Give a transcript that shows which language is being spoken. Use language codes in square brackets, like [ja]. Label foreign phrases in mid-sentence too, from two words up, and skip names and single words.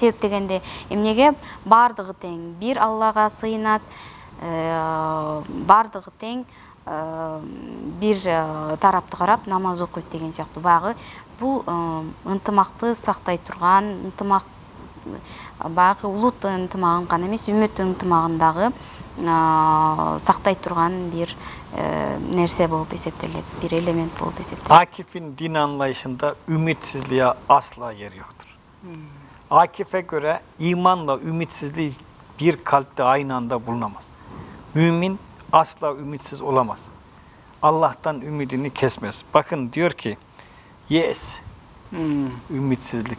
[ky] Себеп дегенде эмнеге бардыгы тең, бир Аллага сыйынат, бардыгы тең, бир тарапты карап намаз окуйт деген сыяктуу. Багы бул ынтымакты сактай турган, ынтымак багы улут ынтымагын гана эмес, үммөттүн ынтымагын дагы сактай турган бир нерсе болуп эсептелет, бир элемент болуп эсептелет. [tr] Akif'in din anlayışında ümitsizliğe asla yer yoktur. Akif'e göre imanla ümitsizliği bir kalpte aynı anda bulunamaz. Mümin asla ümitsiz olamaz. Allah'tan ümidini kesmez. Bakın diyor ki, yes, ümitsizlik.